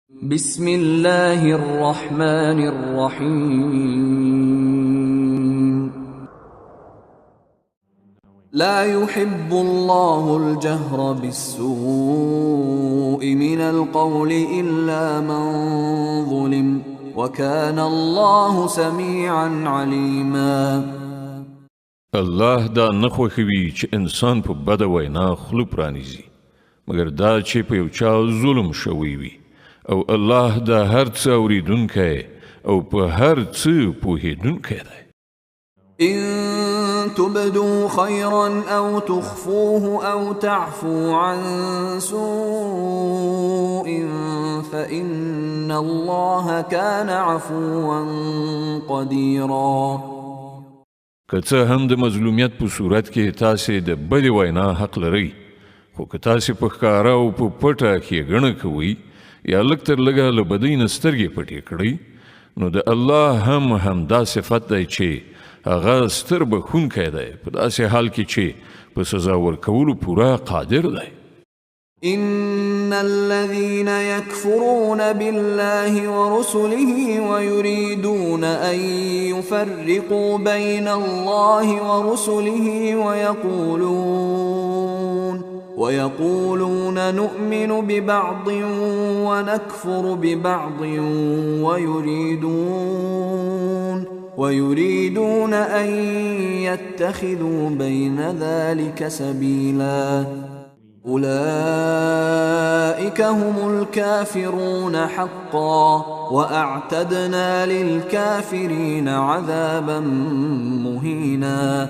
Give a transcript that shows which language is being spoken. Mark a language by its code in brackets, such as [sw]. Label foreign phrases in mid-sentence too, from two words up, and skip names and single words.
[ar] بسم الله الرحمن الرحيم لا يحب الله الجهر بالسوء من القول إلا من ظلم وكان الله سميعا عليما. [ps] الله دا نخوخوي چې انسان په بده وینا خوله پرانیزي مګر دا چې په یو چا ظلم شوی وي او الله دا هر څه اوریدونکی او په هر څه پوهیدونکی دی. [ar] إن تبدوا خيرا أو تخفوه أو تعفو عن سوء فإن الله كان عفوا قديرا. [ps] که څه هم د مظلومیت په صورت کې تاسې د بدې وینا حق لرئ، خو که تاسې په ښکاره او په پټه ښېګڼه کوئ یا لږ تر لږه له بدۍ نه سترګې پټې کړئ، نو د الله همدا صفت دی چې هغه ستر بخښونکی دی په داسې حال کې چې په سزا ورکولو پوره قادر دی. [ar] إن الذين يكفرون بالله ورسله ويريدون أن يفرقوا بين الله ورسله ويقولون نؤمن ببعض ونكفر ببعض ويريدون أن يتخذوا بين ذلك سبيلا أولئك هم الكافرون حقا وأعتدنا للكافرين عذابا مهينا.